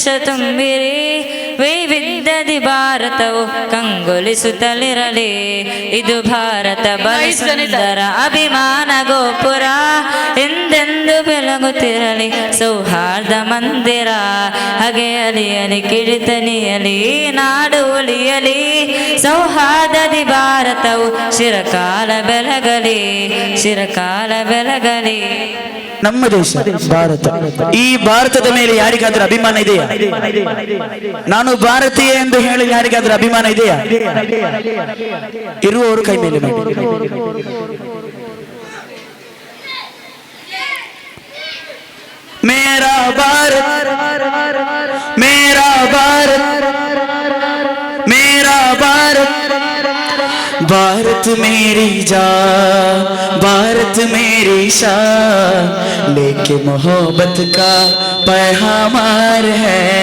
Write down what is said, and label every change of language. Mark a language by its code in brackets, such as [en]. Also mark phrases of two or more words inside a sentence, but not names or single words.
[kn] ತುಂಬಿರಿ ವೈವಿಧ್ಯದಿ ಭಾರತವು ಕಂಗೊಳಿಸುತ್ತಲಿರಲಿ ಇದು ಭಾರತ ಬಲ ಸುಂದರ ಅಭಿಮಾನ ಗೋಪುರ ಎಂದೆಂದು ಬೆಳಗುತ್ತಿರಲಿ ಸೌಹಾರ್ದ ಮಂದಿರ ಹಾಗೆ ಅಲಿಯಲಿ ಕಿಡಿತನಿಯಲಿ ನಾಡು ಉಳಿಯಲಿ ಸೌಹಾರ್ದದಿ ಭಾರತವು ಚಿರಕಾಲ ಬೆಳಗಲಿ ಚಿರಕಾಲ ಬೆಳಗಲಿ ನಮ್ಮ ದೇಶ ಭಾರತ. ಈ ಭಾರತದ ಮೇಲೆ ಯಾರಿಗಾದ್ರೂ ಅಭಿಮಾನ ಇದೆಯಾ? ನಾನು ಭಾರತೀಯ ಎಂದು ಹೇಳಿ ಯಾರಿಗಾದ್ರೂ ಅಭಿಮಾನ ಇದೆಯಾ? ಇರುವವರು ಕೈ ಮೇಲೆ ಮಾಡಿ. [hi] मेरा भारत मेरा भारत मेरा भारत भारत मेरी जान भारत मेरी शान लेके मोहब्बत का पैगाम है